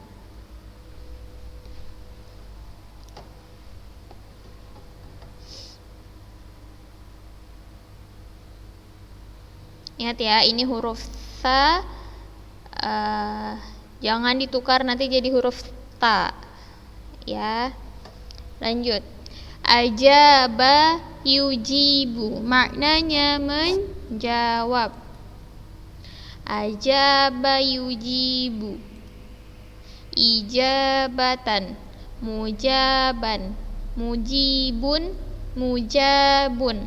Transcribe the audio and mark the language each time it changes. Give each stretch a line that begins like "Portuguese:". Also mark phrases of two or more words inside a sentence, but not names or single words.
Indonesian: Ingat ya, ini huruf sa, jangan ditukar nanti jadi huruf ta. Ya, lanjut.
Arabic: أجاب يجيب,
Indonesian: maknanya menjawab.
Arabic: أجاب يجيب إجابةً مجاباً مجيبٌ مجابٌ.